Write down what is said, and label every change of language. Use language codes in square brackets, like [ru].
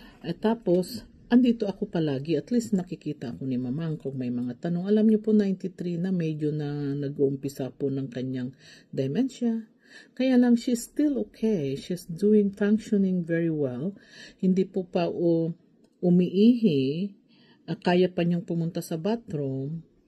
[tl] At tapos, andito ako palagi, at least nakikita ako ni Mamang kung may mga tanong. Alam niyo po, 93 na, medyo na nag-uumpisa po ng kanyang dementia. [en] Kaya lang, she's still okay. She's functioning very well. [tl] Hindi po pa umiihi, kaya pa niyang pumunta sa bathroom.